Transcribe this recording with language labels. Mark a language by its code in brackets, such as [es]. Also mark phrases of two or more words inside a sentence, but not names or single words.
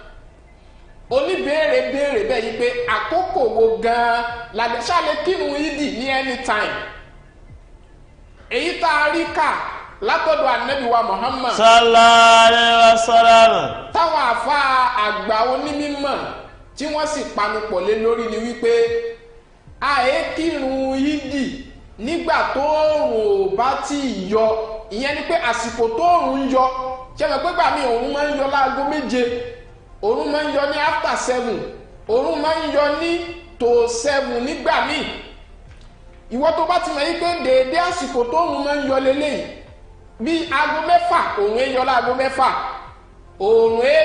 [yo] oníbèrè béèrè bẹ́ẹ̀ yí pé àkókò wo gan-an làdé ṣáàlè kírun ìdì ní anytime èyí tá a rí kà látọ̀dọ̀ ànábì wa Muhammad [ar] صلى الله عليه وسلم [yo] táwọn àfa àgbà onímọ̀ tí wọ́n sì panupọ̀ lé lórí ni wípé àyè kírun yídì nígbà tóòrùn bá ti yọ ìyẹn ni pé àsìkò tóòrùn ń yọ ṣẹ́mi pé gbà mí òun máa ń yọ láago 7 òun máa ń yọ ní after 7 òun máa ń yọ ní tó 7 nígbà míì ìwọ tó bá ti mọ̀ yí pé déédéé àsìkò tóòrùn máa ń yọ lélẹ́yìí bí aago 6 òun ń yọ láago 6 òun